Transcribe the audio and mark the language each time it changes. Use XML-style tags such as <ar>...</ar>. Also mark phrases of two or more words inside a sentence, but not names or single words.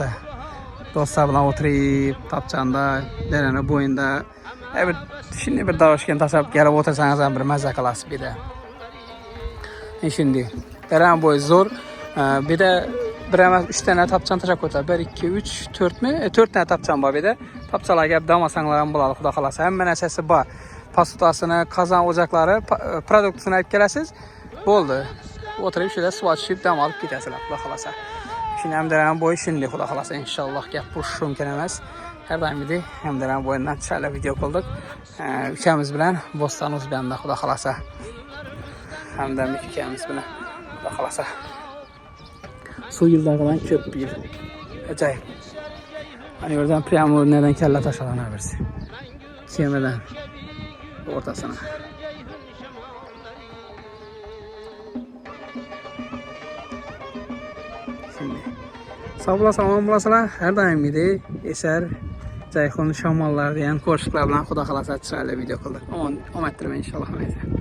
<uz>Do'stlar bilan o'tirib, tapchanda, darani bo'yinda bir shunday bir davoshgan tashlab kelib o'tirsangiz ham bir mazza qilasiz bu yerda. Shunday. Daran bo'yi zo'r. Bu yerda bir emas 3 tane tapchan tashab qo'ydi. 1 2 3 4 mi? 4 tane tapchan bor bu yerda. Tapchalarga dam olsanglar ham bo'ladi xudo xolasa. Hamma narsasi bor. Pastutasini, qozon o'jaklari, produktini olib kelasiz. Bo'ldi. O'tirib shunda suv ichib dam olib ketasizlar xudo xolasa. Shuni ham daran bo'yi shunday xudo xolasa inshaalloh gap bo'lishi mumkin emas. Har doimgidek ham daran bo'yidan chiroyli video qildik. Ukamiz bilan Bo'ston o'zbanda xudo xolasa. Hamda ukamiz bilan xudo xolasa. Suv yillardan ko'p yil. Ajoyib. Ana yerdan prямо o'rnidan kalla tashlanaversa. Kemadan o'rtasına. Şimdi sağ olasizlar, her daimgidek eser Cayxon shamollar degan qo'shiqlar bilan xudo xolasa chiroyli video qildik. Omon tilaman inshaalloh.</uz>